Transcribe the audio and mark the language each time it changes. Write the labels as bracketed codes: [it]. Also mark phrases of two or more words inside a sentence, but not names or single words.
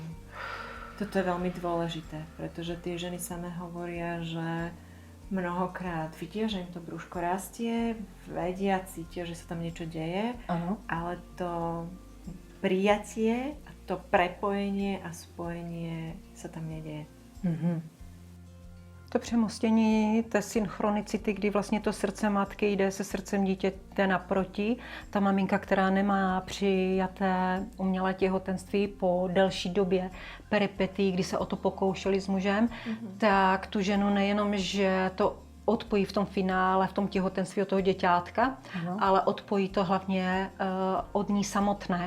[sk] Toto je veľmi dôležité, pretože tie ženy samé hovoria, že mnohokrát vidia, že im to brúško rastie, vedia, cítia, že sa tam niečo deje, ale to prijatie, to prepojenie a spojenie sa tam nedeje. [cs] To přemostění té synchronicity, kdy vlastně to srdce matky jde se srdcem dítěte naproti. Ta maminka, která nemá přijaté umělé těhotenství po delší době peripetí, kdy se o to pokoušeli s mužem, tak tu ženu nejenom, že to odpojí v tom finále, v tom těhotenství od toho děťátka, ale odpojí to hlavně od ní samotné.